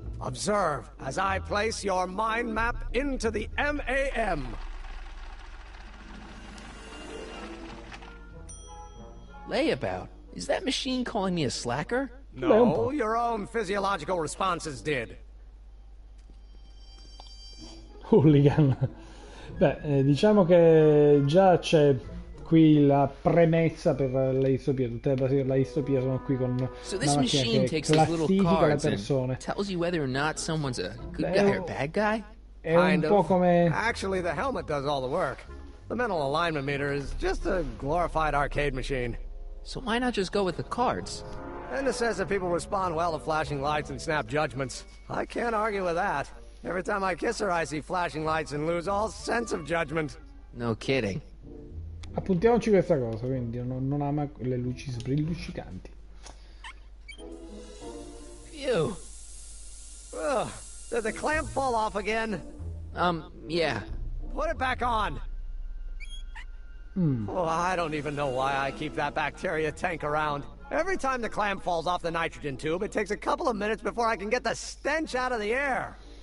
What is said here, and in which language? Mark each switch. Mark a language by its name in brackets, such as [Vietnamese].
[English] Observe as I place your mind map into the MAM. Layabout? Is that machine calling me a slacker? No, your own physiological responses did. Hooligan. [Italian] Beh, diciamo che già c'è qui la premessa per la distopia. Tutte le basi della distopia sono qui con una macchina che classifica le persone. [English] Tells you whether or not someone's a good guy or bad guy? [Italian] È un po' come... [English] Actually, the helmet does all the work. The mental alignment meter is just a glorified arcade machine. So why not just go with the cards? Edna says that people respond well to flashing lights and snap judgments. I can't argue with that. Every time I kiss her, I see flashing lights and lose all sense of judgment. No kidding. [Italian] Appuntiamoci questa cosa, quindi non ama le luci luccicanti. [English] Phew. Ugh, did the clamp fall off again? Yeah. Put it back on. Oh, I don't even know why I keep that bacteria tank around. Every time the clamp falls off the nitrogen tube, it takes a couple of minutes before I can get the stench out of the air.